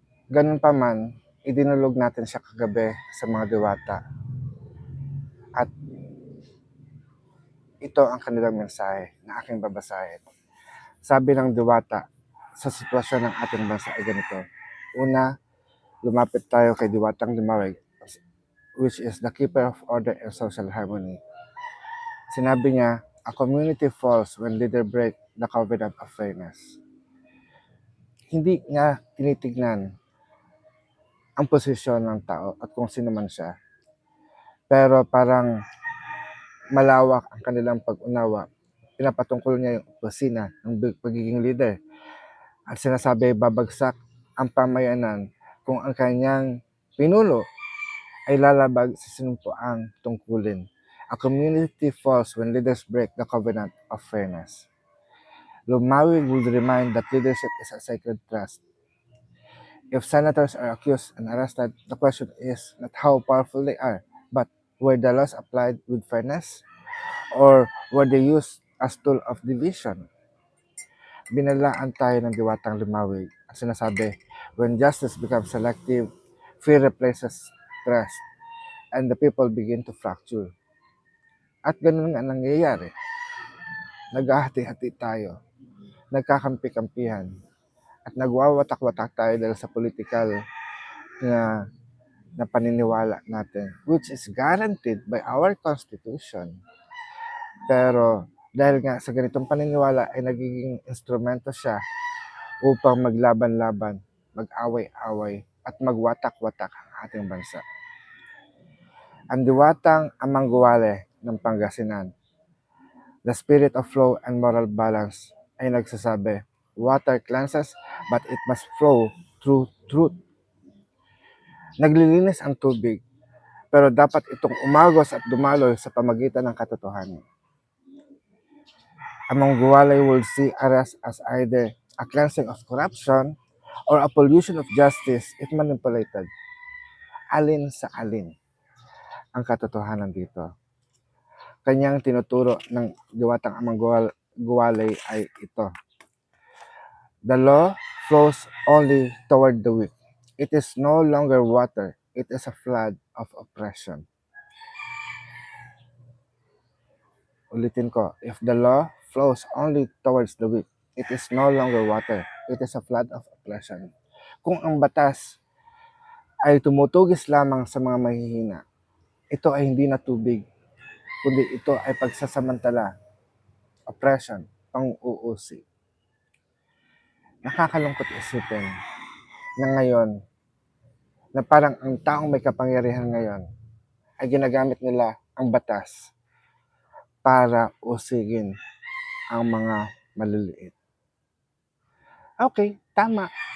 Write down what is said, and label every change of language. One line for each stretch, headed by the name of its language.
Filipino: Ganun pa man, idinulog natin siya kagabi sa mga diwata at ito ang kanilang mensahe na aking babasahin. Sabi ng diwata sa sitwasyon ng ating bansa ay ganito. Una, lumapit tayo kay Diwatang Limaweg,
English: which is the keeper of order and social harmony.
Filipino: Sinabi niya,
English: a community falls when leader break the covenant of fairness.
Filipino: Hindi niya tinitignan ang posisyon ng tao at kung sino man siya. Pero parang malawak ang kanilang pag-unawa. Pinapatungkol niya yung opisina ng pagiging leader. At sinasabi, babagsak ang pamayanan kung ang kanyang pinuno ay lalabag sa sinumpuang tungkulin.
English: A community falls when leaders break the covenant of fairness. Lumawig would remind that leadership is a sacred trust. If senators are accused and arrested, the question is not how powerful they are, but were the laws applied with fairness? Or were they used as tool of division?
Filipino: Binalaan tayo ng Diwatang Limawig at sinasabi,
English: when justice becomes selective, fear replaces trust, and the people begin to fracture.
Filipino: At ganun nga nangyayari. Naghahati-hati tayo, nagkakampi-kampihan, at nagwawatak-watak tayo dahil sa political na paniniwala natin,
English: which is guaranteed by our Constitution.
Filipino: Pero dahil nga sa ganitong paniniwala ay nagiging instrumento siya upang maglaban-laban, mag-away-away, at magwatak-watak ang ating bansa. Ang diwatang
English: Amang Guwale ng Pangasinan, the spirit of flow and moral balance,
Filipino: ay nagsasabi,
English: water cleanses, but it must flow through truth.
Filipino: Naglilinis ang tubig, pero dapat itong umagos at dumaloy sa pamagitan ng katotohanan.
English: Amang Guwale will see arrest as either a cleansing of corruption or a pollution of justice if manipulated.
Filipino: Alin sa alin ang katotohanan dito? Kanyang tinuturo ng diwatang Amang Guwale ay ito.
English: The law flows only toward the weak. It is no longer water. It is a flood of oppression.
Filipino: Ulitin ko,
English: if the law flows only towards the weak, it is no longer water. It is a flood of oppression.
Filipino: Kung ang batas ay tumutugis lamang sa mga mahihina, ito ay hindi na tubig, kundi ito ay pagsasamantala, oppression, pang-uusi. Nakakalungkot isipin na ngayon, na parang ang taong may kapangyarihan ngayon ay ginagamit nila ang batas para usigin ang mga maliliit. Okay, tama.